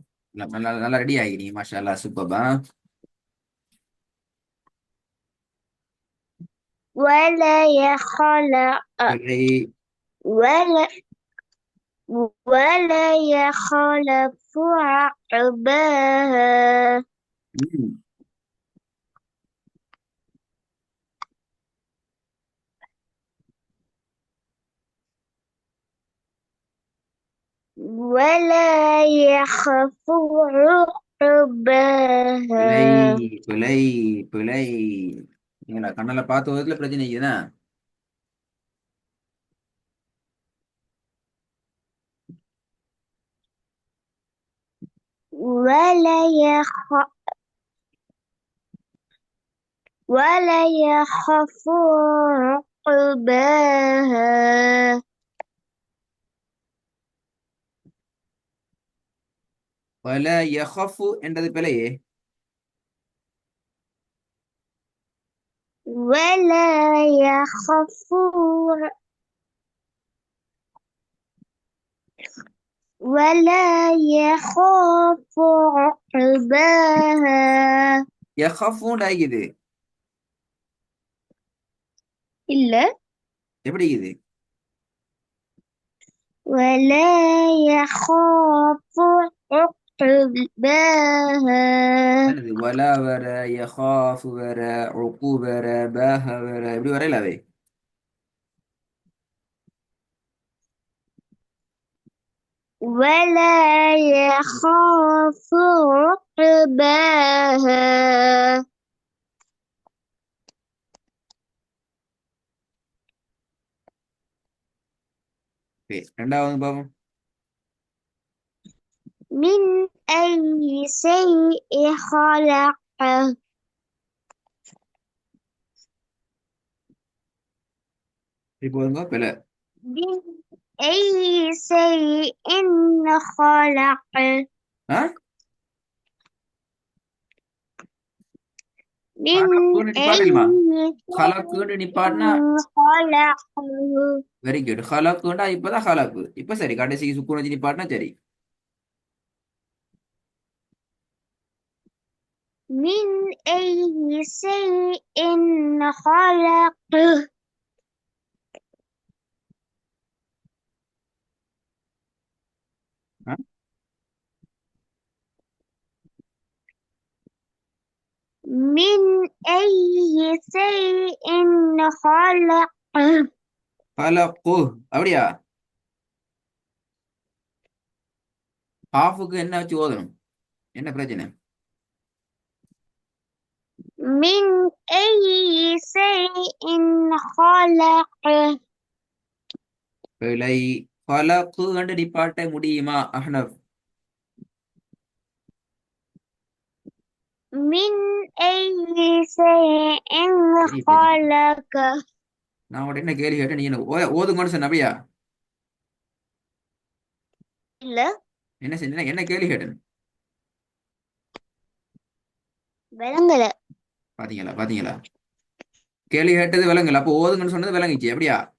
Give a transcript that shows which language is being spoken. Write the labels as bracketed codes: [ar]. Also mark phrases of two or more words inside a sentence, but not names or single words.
[ta] நல்லா நல்லா ரெடி ஆகினீங்க, [ar] ما شاء الله, [ta] சூப்பர்பா. [ar] ولا يخلق [ta] சரி. [ar] ولا ولا يخلف عقباها ம். ولا يخف [ta] பிழை, [ar] عقباها [ta] பிழை, பிழை. நீங்களா கண்ணால பார்த்த விதத்துல பிரச்சனை இருக்குதா? [ar] ولا يخ ولا يخف عقباها ولا يخف [ta] என்றது பிழையே. [ar] ولا يخف ولا يخاف عقباها [ta] யஹஃபுன்னு ஆகிது. [ar] إلا [ta] எப்படி இது? [ar] ولا يخاف عقباها [ta] என்னது வலா வர, யஹாஃபு வர, உக்கு வர, பாஹ வர, இப்படி வரையில அவை. [ar] ولا يخاف عقباها [ta] ஓகே, ரெண்டாவது பாப்போம். [ar] من أي شيء خلقه [ta] இப்போ வருங்க பிள்ளை. [ar] من أي شيء خلق ஆ من [ta] ஹலக்குன்னு [ar] أي [ta] நிப்பாட்டலுமா? ஹலக்குன்னு நிப்பாட்டினா [ar] شيء خلقه [ta] வெரி குட். ஹலக்குண்டா இப்பதான் ஹலக்கு. இப்ப சரி, கடைசிக்கு சுக்குன் வச்சு நிப்பாட்டினா சரி. [ar] من أي شيء خلقه ஆ? من أي شيء خلقه [ta] ஹலக்கு அப்படியா? ஹாஃபுக்கு என்ன வச்சு ஓதணும்? என்ன பிரச்சனை? [ar] من أي شيء خلقه [ta] பிழை. ஹலக்கு கண்டு நிப்பாட்ட முடியுமா அஹ்னப்? [ar] من أي شيء [ta] பெரிய பிரச்சனை. [ar] خلقه [ta] நான் உங்கள்ட்ட என்ன கேள்வி கேட்டேன், நீங்க என்ன ஓதுங்கன்னு சொன்ன அப்படியா? இல்ல என்ன செஞ்சேன், என்ன கேள்வி கேட்டேன்? விளங்கல பாத்தீங்களா பாத்தீங்களா? கேள்வி கேட்டது விளங்கல, அப்போ ஓதுங்கன்னு சொன்னது விளங்கிச்சு அப்படியா?